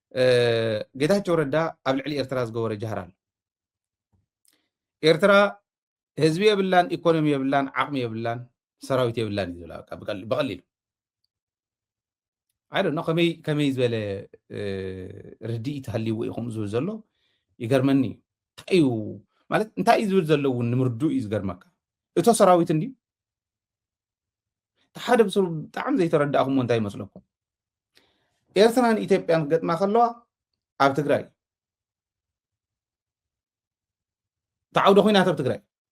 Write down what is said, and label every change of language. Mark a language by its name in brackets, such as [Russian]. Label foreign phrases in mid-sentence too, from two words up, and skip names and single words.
[Tigrinya] ጌታቸው ረዳ ኣብ ልዕሊ ኤርትራ ዝገበረ ጃህራል ኤርትራ ህዝቢ የብላን ኢኮኖሚ የብላን ዓቕሚ የብላን ሰራዊት የብላን እዩ ዝብላ ብቐሊሉ [English] I don't know [Tigrinya] ከመይ ዝበለ ርድኢት ሃልይዎ ኢኹም ዝብል ዘሎ ይገርመኒ እዩ ማለት እንታይ እዩ ዝብል ዘሎ እውን ንምርድኡ እዩ ዝገርመካ እቶ ሰራዊት እንዲ ሓደ ብሰብ ብጣዕሚ ዘይተረዳእኹም እንታይ ይመስለኩም ኤርትራን ኢትዮጵያን ገጥማ ከለዋ ኣብ ትግራይ ተዓውደ ኩናት ኣብ ትግራይ